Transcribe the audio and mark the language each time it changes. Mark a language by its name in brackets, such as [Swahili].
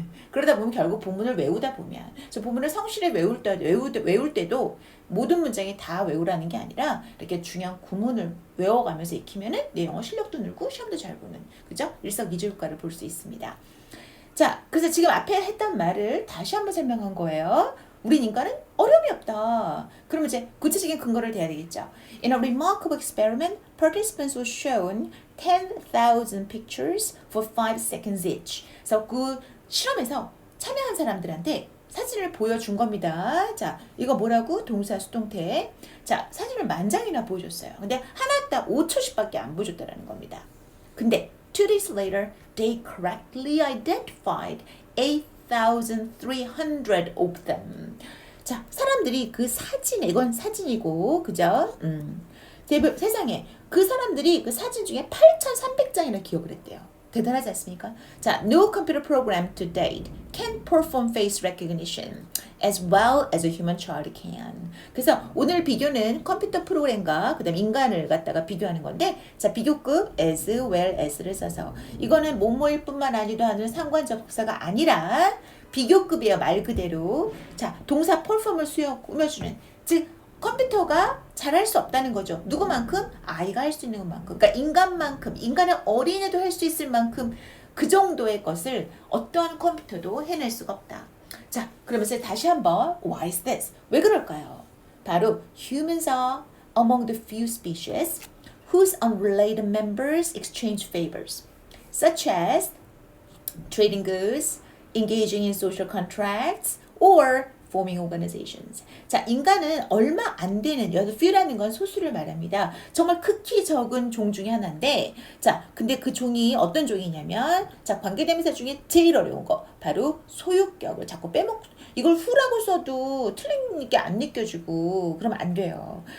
[Korean] 그러다 보면 결국 본문을 외우다 보면 저 본문을 성실히 외울 때도 모든 문장이 다 외우라는 게 아니라 이렇게 중요한 구문을 외워가면서 익히면은 내 영어 실력도 늘고 시험도 잘 보는 그죠? 일석이조 효과를 볼 수 있습니다. 자, 그래서 지금 앞에 했던 말을 다시 한번 설명한 거예요. 우린 인간은 어려움이 없다. 그러면 이제 구체적인 근거를 대야 되겠죠. [English] In a remarkable experiment, participants were shown 10,000 pictures for 5 seconds each. [Korean] 그래서 그 실험에서 참여한 사람들한테 사진을 보여준 겁니다. 자, 이거 뭐라고? 동사 수동태. 자, 사진을 만장이나 보여줬어요. 근데 하나 딱 5초씩밖에 안 보여줬다라는 겁니다. [English] 근데 2 days later, they correctly identified 8,300 of them. [Korean] 자, 사람들이 그 이건 사진이고, 그죠? 세상에 그 사람들이 그 사진 중에 8,300장이나 기억을 했대요. 대단하지 않습니까? [English] 자, no computer program to date can perform face recognition as well as a human child can. [Korean] 그래서 오늘 비교는 컴퓨터 프로그램과 그다음 인간을 갖다가 비교하는 건데 자, 비교급 as well as를 써서 이거는 뭐뭐일 뿐만 아니라 하는 상관접속사가 아니라 비교급이에요. 말 그대로. 자, 동사 perform을 꾸며주는 즉 컴퓨터가 잘할 수 없다는 거죠. 누구만큼? 아이가 할 수 있는 것만큼. 그러니까 인간만큼, 인간의 어린애도 할 수 있을 만큼 그 정도의 것을 어떠한 컴퓨터도 해낼 수가 없다. 자, 그러면서 다시 한번 [English] Why is this? [Korean] 왜 그럴까요? [English] 바로 humans are among the few species whose unrelated members exchange favors, such as trading goods, engaging in social contracts, or forming organizations. [Korean] 자, 인간은 얼마 안 되는, 여기 few라는 건 소수를 말합니다. 정말 극히 적은 종 중에 하나인데, 자, 근데 그 종이 어떤 종이냐면, 자, 관계대명사 중에 제일 어려운 거, 바로 소유격을 자꾸 이걸 who라고 써도 틀린 게 안 느껴지고, 그러면 안 돼요.